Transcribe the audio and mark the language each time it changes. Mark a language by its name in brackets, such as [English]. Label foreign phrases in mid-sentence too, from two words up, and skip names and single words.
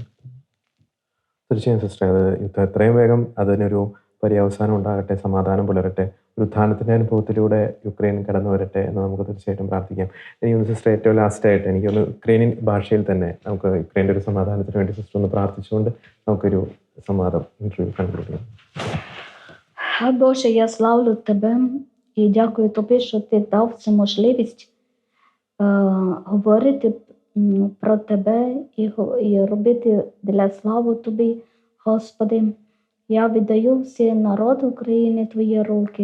[Malayalam] തീർച്ചയായും സിസ്റ്റർ, അത് യുദ്ധം എത്രയും വേഗം അതിനൊരു പര്യവസാനം ഉണ്ടാകട്ടെ, സമാധാനം പുലരട്ടെ, ഒരു ഉത്ഥാനത്തിൻ്റെ അനുഭവത്തിലൂടെ യുക്രൈൻ കടന്നു വരട്ടെ എന്ന് നമുക്ക് തീർച്ചയായിട്ടും പ്രാർത്ഥിക്കാം. എനിക്കൊന്ന് സിസ്റ്റർ ഏറ്റവും ലാസ്റ്റായിട്ട് എനിക്കൊന്ന് യുക്രൈനിയൻ ഭാഷയിൽ തന്നെ നമുക്ക് യുക്രൈൻ്റെ ഒരു സമാധാനത്തിന് വേണ്ടി സിസ്റ്റർ ഒന്ന് പ്രാർത്ഥിച്ചുകൊണ്ട് നമുക്കൊരു സംവാദം [English] interview conclude [Malayalam] ചെയ്യാം. [Ukrainian] Боже, я славлю Тебе і дякую Тобі, що Ти дав цю можливість говорити про Тебе і робити для слави Тобі, Господи. Я віддаю всі народ України Твої руки.